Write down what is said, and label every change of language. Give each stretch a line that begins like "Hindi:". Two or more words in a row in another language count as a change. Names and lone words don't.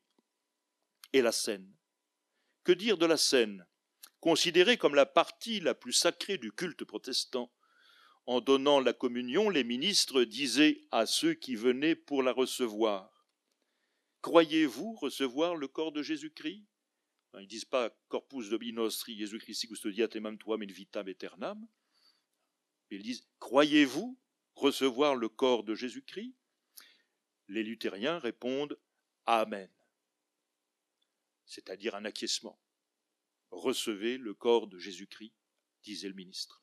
French: Et la scène. Que dire de la scène? Considérée comme la partie la plus sacrée du culte protestant. En donnant la communion, les ministres disaient à ceux qui venaient pour la recevoir: « Croyez-vous recevoir le corps de Jésus-Christ » Ils ne disent pas «
Latin: Corpus Domini nostri Jesu Christi custodiat emam tuam in vitam aeternam ».
French: Ils disent « Croyez-vous recevoir le corps de Jésus-Christ » Les luthériens répondent « Amen », c'est-à-dire un acquiescement. « Recevez le corps de Jésus-Christ », disait le ministre.